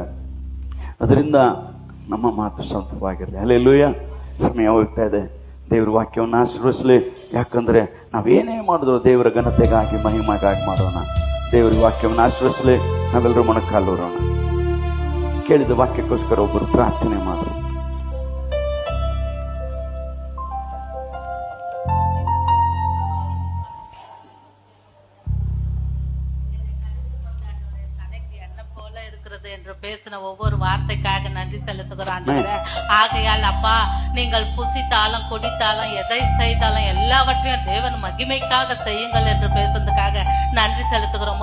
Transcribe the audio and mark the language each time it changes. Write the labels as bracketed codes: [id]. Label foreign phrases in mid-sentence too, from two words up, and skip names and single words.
[kn] ಅದರಿಂದ ನಮ್ಮ ಮಾತು ಸ್ವಂತವಾಗಿರಲಿ. ಹಲ್ಲೆಲೂಯಾ. ಸಮಯ ಹೋಗ್ತಾ ಇದೆ. ದೇವ್ರ ವಾಕ್ಯವನ್ನು ಆಶೀರ್ವದಿಸಲಿ. ಯಾಕಂದ್ರೆ ನಾವೇನೇ ಮಾಡಿದ್ರು ದೇವರ ಘನತೆಗಾಗಿ, ಮಹಿಮೆಗಾಗಿ ಮಾಡೋಣ. ದೇವರ ವಾಕ್ಯವನ್ನು ಆಶೀರ್ವದಿಸಲಿ. ನಾವೆಲ್ಲರೂ ಮೊಣಕಾಲೂರೋಣ. ಕೇಳಿದ ವಾಕ್ಯಕ್ಕೋಸ್ಕರ ಒಬ್ಬರು ಪ್ರಾರ್ಥನೆ ಮಾಡ್ರಿ. [ta] என்று பேசின ஒவ்வொரு வார்த்தைக்காக நன்றி செலுத்துகிறோம் ஆண்டவரே. ஆகையால் அப்பா, நீங்கள் புசித்தாலும் குடித்தாலும் எதை செய்தாலும் எல்லாவற்றையும் தேவன் மகிமைக்காக செய்யுங்கள் என்று பேசுறதுக்காக நன்றி செலுத்துகிறோம்.